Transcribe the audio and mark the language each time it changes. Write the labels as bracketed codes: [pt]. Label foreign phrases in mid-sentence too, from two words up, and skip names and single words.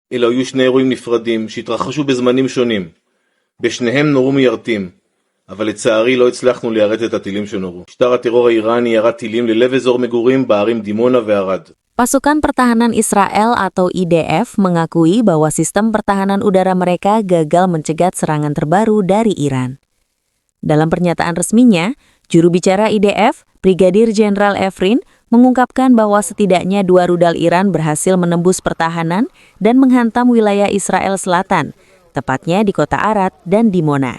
[he] אלא היו שני אירועים נפרדים שהתרחשו בזמנים שונים. בשניהם נורו מיירטים, אבל לצערי לא הצלחנו ליירט את הטילים שנורו. משטר הטרור האיראני ירה טילים ללב אזור מגורים בערים דימונה וערד. [id] Pasukan Pertahanan Israel atau IDF mengakui bahwa sistem pertahanan udara mereka gagal mencegat serangan terbaru dari Iran. Dalam pernyataan resminya, juru bicara IDF, Brigadir Jenderal Evrin, mengungkapkan bahwa setidaknya 2 rudal Iran berhasil menembus pertahanan dan menghantam wilayah Israel Selatan, tepatnya di kota Arad dan Dimona.